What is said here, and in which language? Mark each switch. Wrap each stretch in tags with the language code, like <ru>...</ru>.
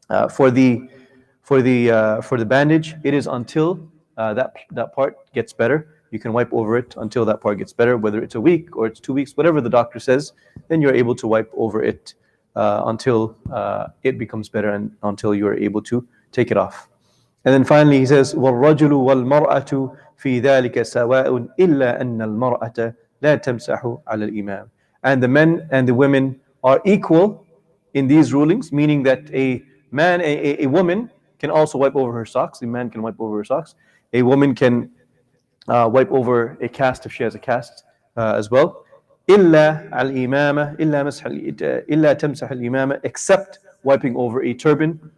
<en>For the bandage, it is until that part gets better. You can wipe over it until that part gets better, whether it's a week or it's 2 weeks, whatever the doctor says, then you're able to wipe over it until it becomes better and until you're able to take it off. And then finally he says,</en> <ar>وَالرَّجُلُ وَالْمَرْأَةُ فِي ذَلِكَ سَوَاءٌ إِلَّا أَنَّ الْمَرْأَةَ لَا تَمْسَحُ عَلَى الْإِمَامِ.</ar> <en>And the men and the women are equal in these rulings, meaning that a woman can also wipe over her socks. A man can wipe over her socks. A woman can wipe over a cast if she has a cast as well.</en> <ar>إِلَّا الْإِمَامَ إِلَّا تَمْسَحُ الْإِمَامَ,</ar> <en>except wiping over a turban.</en>